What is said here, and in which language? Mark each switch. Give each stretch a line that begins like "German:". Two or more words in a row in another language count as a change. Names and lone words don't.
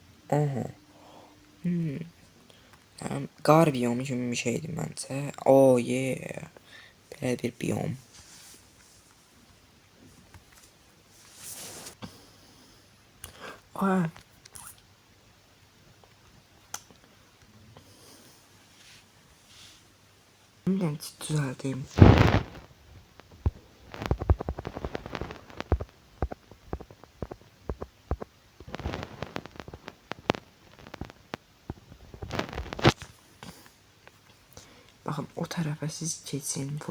Azerbaijani: Aha. Yani qar biyomu kimi bir şeydir məncə.
English: Oh yeah.
Azerbaijani: Belə bir biyom. Ay. Bilmirəm düzəldeyim.
Turkish: Bakın o tarafa siz geçin full.